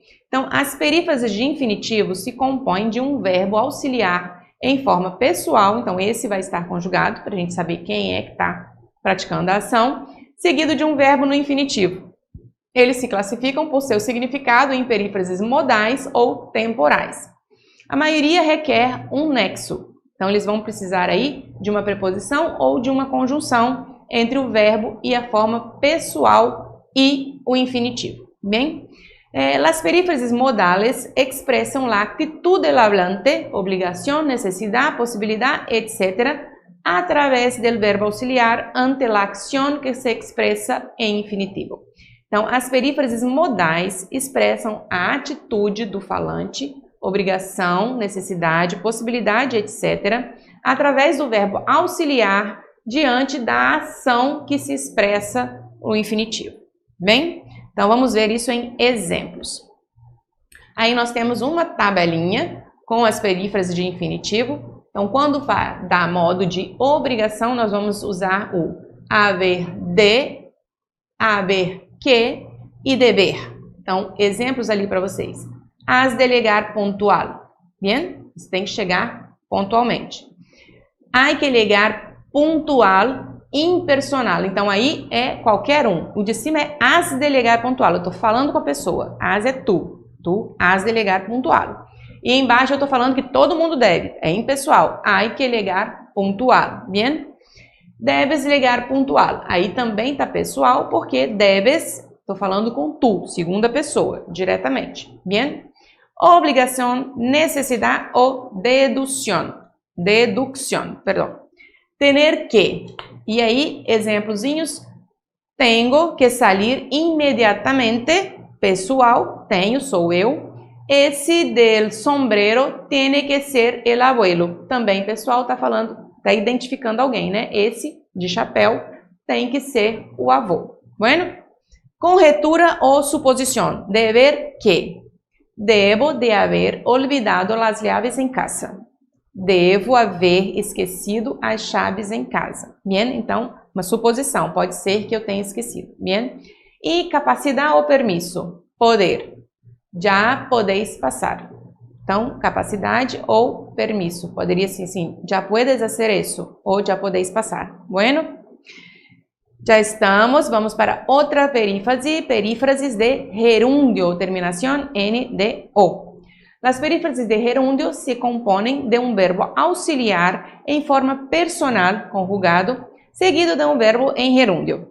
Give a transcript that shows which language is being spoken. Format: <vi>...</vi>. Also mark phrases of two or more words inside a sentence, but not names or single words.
<pt>Então, as perífrases de infinitivo se compõem de um verbo auxiliar em forma pessoal, então esse vai estar conjugado, para a gente saber quem é que está praticando a ação, seguido de um verbo no infinitivo. Eles se classificam por seu significado em perífrases modais ou temporais. A maioria requer um nexo, então eles vão precisar aí de uma preposição ou de uma conjunção entre o verbo e a forma pessoal e o infinitivo. Bem?</pt> <es>Las perífrases modales expresan la actitud del hablante, obligación, necesidad, posibilidad, etc., a través del verbo auxiliar ante la acción que se</es> <pt>expressa em infinitivo. Então, as perífrases modais expressam a atitude do falante, obrigação, necessidade, possibilidade, etc., através do verbo auxiliar diante da ação que se expressa no infinitivo. Bem? Então, vamos ver isso em exemplos. Aí nós temos uma tabelinha com as perífrases de infinitivo. Então, quando dá modo de obrigação, nós vamos usar o haver de, haver que e deber. Então, exemplos ali para vocês.</pt> <es>Has de llegar puntual. Bien?</es> <pt>Você tem que chegar pontualmente.</pt> <es>Hay que llegar puntual impersonal.</es> <pt>Então, aí é qualquer um. O de cima é</pt> <es>has de llegar puntual.</es> <pt>Eu estou falando com a pessoa. Has é tu.</pt> <es>Tu has de llegar puntual.</es> <pt>E embaixo eu estou falando que todo mundo deve. É impessoal.</pt> <es>Hay que llegar puntual. Bien? Debes llegar puntual.</es> <pt>Aí também está pessoal, porque debes, estou falando com tu, segunda pessoa, diretamente. Bien? Obrigação, necessidade ou dedução.</pt> <es>Deducción, perdão. Tener que.</es> <pt>E aí, exemplozinhos.</pt> <es>Tengo que salir inmediatamente.</es> <pt>Pessoal, tenho, sou eu.</pt> <es>Esse del sombrero tiene que ser el abuelo.</es> <pt>Também pessoal, está falando, está identificando alguém, né? Esse de chapéu tem que ser o avô. Bueno? Conjetura ou suposição.</pt> <es>Deber que. Debo de haber olvidado las llaves</es> <pt>em casa. Devo haver esquecido as chaves em casa. Bien? Então, uma suposição. Pode ser que eu tenha esquecido. Bien? E capacidade ou permisso? Poder. Já podeis passar. Então, capacidade ou permisso. Poderia ser assim, já</pt> <es>puedes hacer</es> <pt>isso. Ou já podeis passar. Bueno? Já estamos. Vamos para outra perífrase. Perífrases de gerúndio. Terminação N-D-O. Las perífrases de gerúndio se compõem de um verbo auxiliar em forma personal, conjugado, seguido de um verbo em gerúndio.</pt>